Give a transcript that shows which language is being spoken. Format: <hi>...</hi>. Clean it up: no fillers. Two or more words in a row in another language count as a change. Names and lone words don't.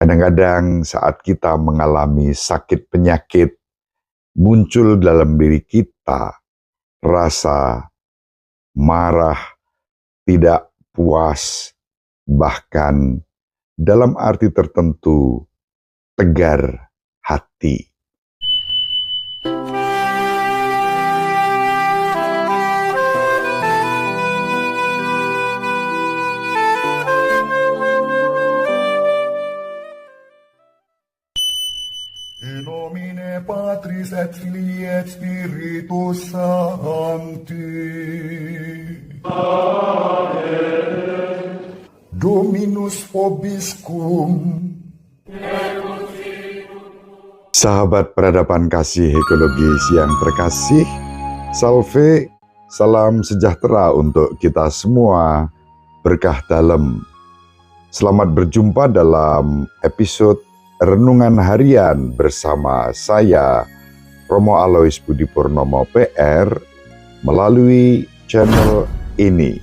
<id>Kadang-kadang saat kita mengalami sakit penyakit, muncul dalam diri kita rasa marah, tidak puas, bahkan dalam arti tertentu tegar hati.</id> <la>In nomine Patris et Filii et Spiritus Sancti. Amen. Dominus vobiscum.</la> <id>Sahabat peradaban kasih ekologis yang terkasih, salve, salam sejahtera untuk kita semua, berkah dalam. Selamat berjumpa dalam episode Renungan Harian bersama saya, Romo Alois Budi Purnomo PR, melalui channel ini.</id>